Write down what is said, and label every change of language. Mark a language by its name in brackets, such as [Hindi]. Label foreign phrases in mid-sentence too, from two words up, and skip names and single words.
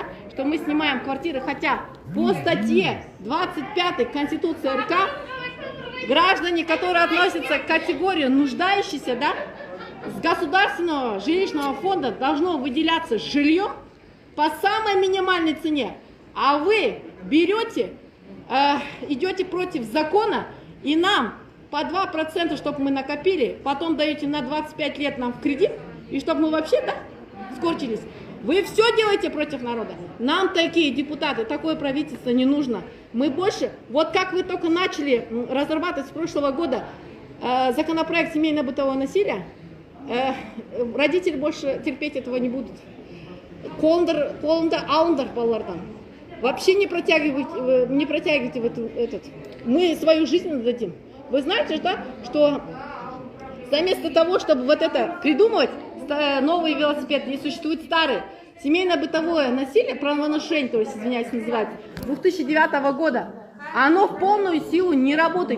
[Russian] Что мы снимаем квартиры, хотя по статье 25 Конституции РК граждане, которые относятся к категории нуждающиеся, да, с государственного жилищного фонда должно выделяться жилье по самой минимальной цене, а вы берете, идете против закона и нам по 2%, чтобы мы накопили, потом даете на 25 лет нам в кредит, и чтобы мы вообще, да, скорчились. Вы все делаете против народа. Нам такие депутаты, такое правительство не нужно. Мы больше, вот как вы только начали разрабатывать с прошлого года законопроект семейно-бытового насилия, родители больше терпеть этого не будут. [Kazakh] Қолында алыңдар балалардан. [Russian] Вообще не протягивайте в этот. Мы свою жизнь дадим. Вы знаете, да, что вместо того, чтобы вот это придумывать, новый велосипед, не существует старый. Семейно-бытовое насилие, правонарушение, то есть, извиняюсь, называется, 2009 года, оно в полную силу не работает.